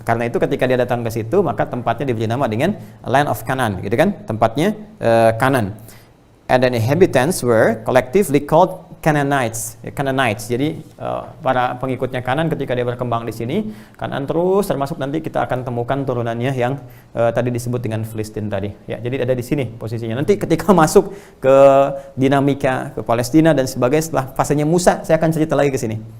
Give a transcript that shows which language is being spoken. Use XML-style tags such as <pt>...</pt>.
<id>Karena itu ketika dia datang ke situ, maka tempatnya diberi nama dengan</id> <en>land of Canaan,</en> <id>gitu kan? Tempatnya Canaan.</id> <en>And the inhabitants were collectively called Canaanites.</en> <id>Jadi para pengikutnya Kanaan ketika dia berkembang di sini, Kanaan terus, termasuk nanti kita akan temukan turunannya yang tadi disebut dengan Filistin tadi. Ya, jadi ada di sini posisinya. Nanti ketika masuk ke dinamika ke Palestina dan sebagainya setelah fasenya Musa, saya akan cerita lagi ke sini.</id>